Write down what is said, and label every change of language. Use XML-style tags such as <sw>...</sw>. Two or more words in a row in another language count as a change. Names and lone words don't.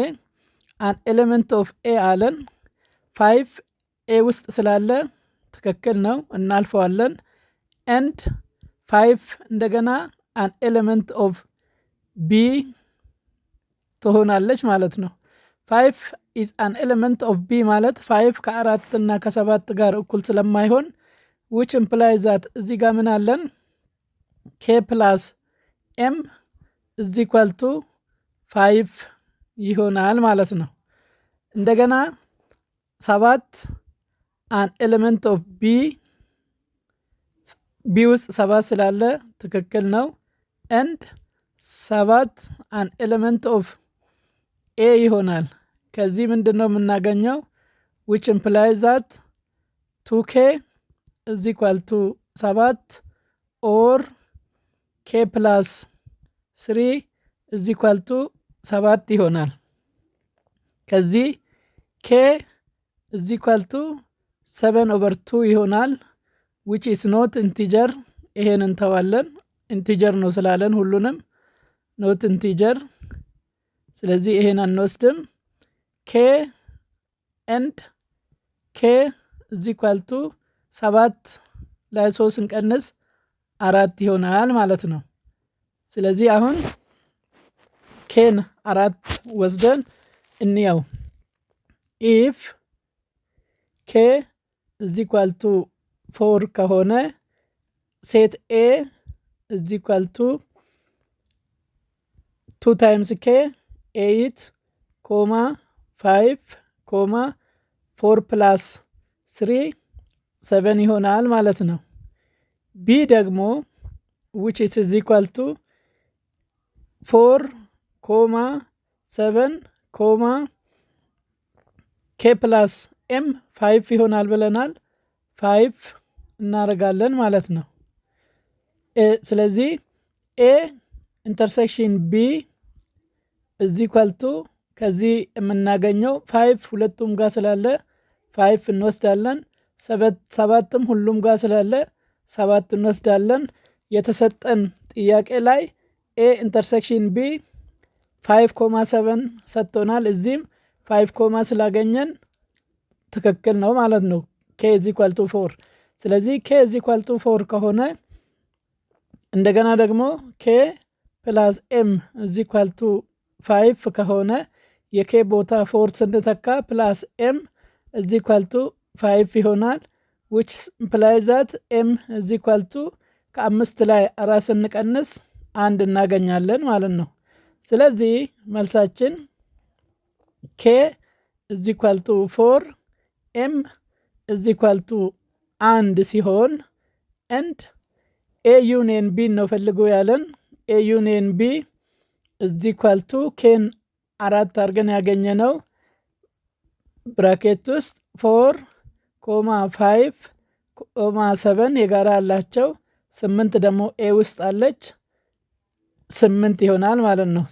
<en>an element of A</en> <am>አለን። 5 ኤ ውስጥ ስላለ ትክክል ነው እናልፈዋለን። ኤንድ 5 እንደገና</am> <en>an element of B</en> <am>ትሆናለች ማለት ነው።</am> <en>5 is an element of B</en> <am>ማለት 5 ከ4 እና ከ7 ጋር እኩል ስለማይሆን</am> <en>which implies that</en> <am>እዚህ ጋር ምን አለን?</am> <en>k plus m is equal to 5</en> <am>ይሆናል ማለት ነው። እንደገና</am> <en>7 an element of B</en> <am>ውስጥ 7 ስላለ ትክክል ነው።</am> <en>and 7 an element of A</en> <am>ይሆናል። ከዚህ ምንድን ነው የምናገኘው?</am> <en>which implies that 2k is equal to 7 or k plus 3 is equal to 7</en> <am>ይሆናል። ከዚህ</am> <en>k is equal to 7 over 2 ይሆናል which is not integer። ይሄን</en> <am>እንተዋለን፣ ኢንቲጀር ነው ስላለን ሁሉንም</am> <en>not integer።</en> <am>ስለዚህ ይሄን አንወስድም።</am> <en>k and k is equal to 7</en> <am>ላይ 3 እንቀንስ 4 ይሆናል ማለት ነው። ስለዚህ አሁን ኬን 4 ወስደን እንየው።</am> <en>if k is equal to 4</en> <am>ከሆነ</am> <en>set A is equal to 2 times k</en> <am>8 ኮማ 5 ኮማ 4 ፕላስ 3 7 ይሆናል ማለት ነው። ቢ ደግሞ</am> <en>which is equal to 4</en> <am>ኮማ 7 ኮማ</am> <en>k plus m</en> <am>5 ይሆናል ብለናል። 5 እናደርጋለን ማለት ነው። ስለዚህ</am> <en>A intersection B is equal to</en> <am>ከዚህ የምናገኘው 5 ሁለቱም ጋር ስላለ 5 እንወስዳለን። 7ም ሁሉም ጋር ስላለ 7 እንወስዳለን። የተሰጠን ጥያቄ ላይ</am> <en>A intersection B</en> <am>5.7 ሰጥቶናል። እዚህም 5 ስላገኘን ትክክል ነው ማለት ነው።</am> <en>k is equal to 4።</en> <am>ስለዚህ</am> <en>k is equal to 4</en> <am>ከሆነ እንደገና ደግሞ</am> <en>k plus m is equal to 5</en> <am>ከሆነ የk ቦታ 4 ስንተካ</am> <en>plus m is equal to 5</en> <am>ይሆናል</am> <en>which implies that m is equal to</en> <am>ከ5 ላይ 4 ስንቀንስ 1 እናገኛለን ማለት ነው። ስለዚህ መልሳችን</am> <en>k is equal to 4 m is equal to 1</en> <am>ሲሆን</am> <en>and a union b</en> <am>ነው ፈልጎ ያለን።</am> <en>a union b</en> <am>እዚህ ኳልቱ ኬን 4 አድርገን ያገኘነው ብራኬት ውስጥ 4,5,7 የጋራ አላቸው 8 ደግሞ ኤ ውስጥ አለች 8 ይሆናል ማለት ነው።</am>